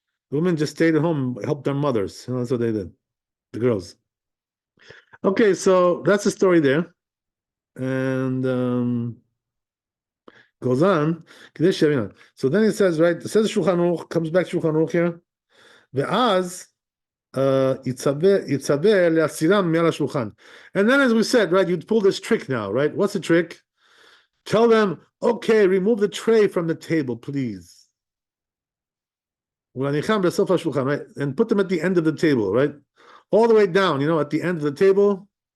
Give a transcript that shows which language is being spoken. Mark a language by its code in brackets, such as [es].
[en] The women just stayed at home, helped their mothers. You know, that's what they did, the girls. Okay, so that's the story there. And goes on. So then it says, right, it says Shulchan Aruch, comes back to Shulchan Aruch here. [he] ואז יצווה להסירם מעל השולחן. [en] And then, as we said, right, you'd pull this trick now, right? What's the trick? Tell them, okay, remove the tray from the table, please. Right? And put them at the end of the table, right? All the way down, you know, at the end of the table.